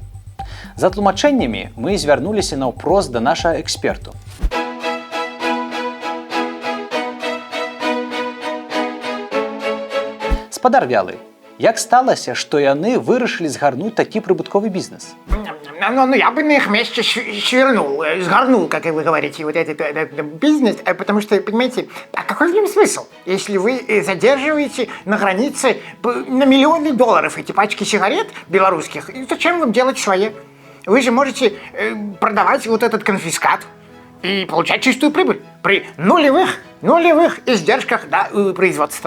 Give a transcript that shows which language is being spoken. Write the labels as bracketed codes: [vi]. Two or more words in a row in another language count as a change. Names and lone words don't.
[be] За тлумачэннямі мы звярнуліся наўпрост да нашага эксперту. Спадар Вялы, як сталася, што яны вырашылі згарнуць такі прыбытковы бізнес? Ну, [ru] я бы на их месте сгорнул, как вы говорите, вот этот бизнес, потому что, понимаете, а какой в нем смысл, если вы задерживаете на границе на миллионы долларов эти пачки сигарет белорусских, и зачем вам делать свои? Вы же можете продавать вот этот конфискат и получать чистую прибыль при нулевых издержках производства.